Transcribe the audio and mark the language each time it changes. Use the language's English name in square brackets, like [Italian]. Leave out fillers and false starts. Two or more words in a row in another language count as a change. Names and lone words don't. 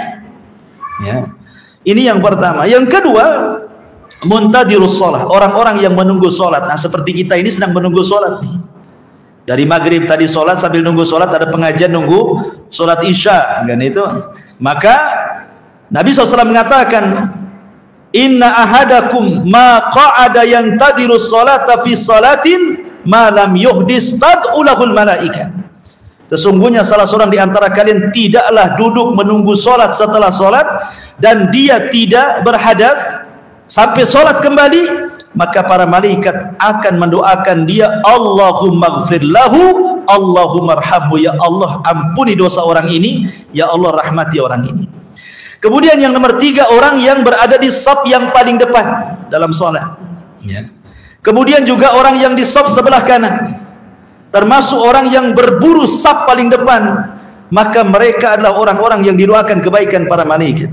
[Indonesian] Ya, ini yang pertama. Yang kedua, [Arabic] منتظرو الصلاة, [Indonesian] orang-orang yang menunggu sholat. Nah, seperti kita ini sedang menunggu sholat nih. Dari maghrib tadi sholat, sambil nunggu sholat ada pengajian nunggu sholat isya kan itu. Maka Nabi SAW mengatakan, [Arabic] إن أحدكم ما قعد ينتظر الصلاة في صلاة ما لم يحدث تدعو له الملائكة. [Indonesian] Sesungguhnya salah seorang di antara kalian tidaklah duduk menunggu sholat setelah sholat dan dia tidak berhadas sampai sholat kembali, maka para malaikat akan mendoakan dia, [Arabic] اللهم اغفر له، اللهم ارحمه. [Indonesian] Ya Allah, ampuni dosa orang ini, ya Allah, rahmati orang ini. Kemudian yang nomor 3, orang yang berada di shaf yang paling depan dalam sholat, ya. Kemudian juga orang yang di shaf sebelah kanan, termasuk orang yang berburu shaf paling depan, maka mereka adalah orang-orang yang didoakan kebaikan para malaikat.